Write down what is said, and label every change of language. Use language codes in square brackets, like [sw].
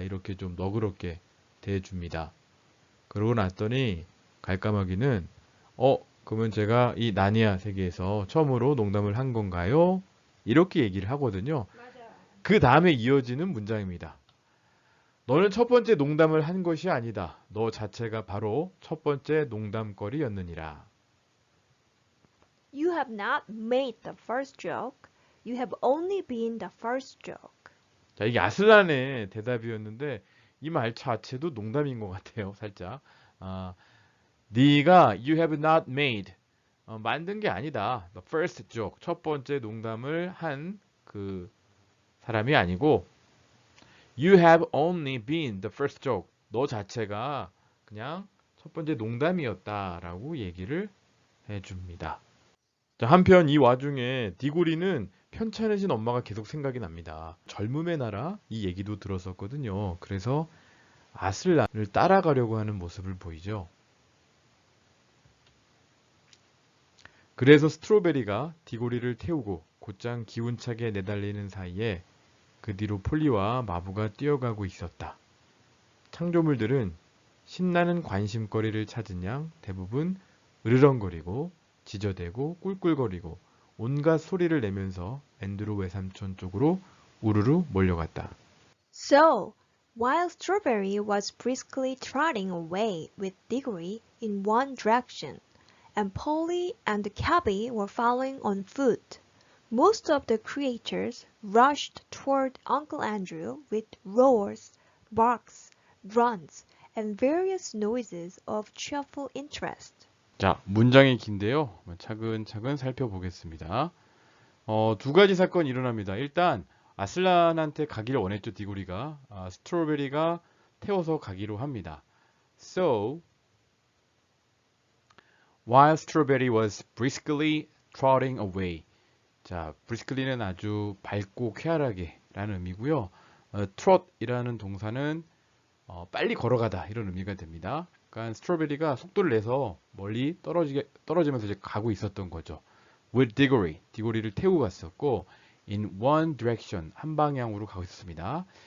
[ko] 이렇게 좀 너그럽게 대해줍니다. 그러고 났더니 갈까마귀는 그러면 제가 이 나니아 세계에서 처음으로 농담을 한 건가요? 이렇게 얘기를 하거든요. 그 다음에 이어지는 문장입니다. 너는 첫 번째 농담을 한 것이 아니다. 너 자체가 바로 첫 번째 농담거리였느니라. [en] You have not made the first joke. You have only been the first joke. [ko] 자, 이게 아슬란의 대답이었는데 이 말 자체도 농담인 것 같아요. 살짝. 네가 [en] you have not made [ko] 만든 게 아니다. [en] The first joke, [ko] 첫 번째 농담을 한 그 사람이 아니고 [en] You have only been the first joke. [ko] 너 자체가 그냥 첫 번째 농담이었다라고 얘기를 해줍니다. 자, 한편 이 와중에 디고리는 편찮으신 엄마가 계속 생각이 납니다. 젊음의 나라 이 얘기도 들었었거든요. 그래서 아슬란을 따라가려고 하는 모습을 보이죠. 그래서 스트로베리가 디고리를 태우고 곧장 기운차게 내달리는 사이에 그 뒤로 폴리와 마부가 뛰어가고 있었다. 창조물들은 신나는 관심거리를 찾은 양 대부분 으르렁거리고 지저대고 꿀꿀거리고 온갖 소리를 내면서 앤드루 외삼촌 쪽으로 우르르 몰려갔다. [en] So, while Strawberry was briskly trotting away with Diggory in one direction, and Polly and the cabby were following on foot, most of the creatures rushed toward Uncle Andrew with roars, barks, grunts, and various noises of cheerful interest. [ko] 자, 문장이 긴데요. 차근차근 살펴보겠습니다. 두 가지 사건이 일어납니다. 일단 아슬란한테 가기를 원했죠, 디고리가. 스트로베리가 태워서 가기로 합니다. [en] So, while Strawberry was briskly trotting away. [ko] 자, briskly는 아주 밝고 쾌활하게 라는 의미고요. trot이라는 동사는 빨리 걸어가다 이런 의미가 됩니다. 그러니까 스트로베리가 속도를 내서 멀리 떨어지면서 이제 가고 있었던 거죠. [en] With Diggory, [ko] 디고리를 태우고 갔었고 [en] in one direction, [ko] 한 방향으로 가고 있었습니다.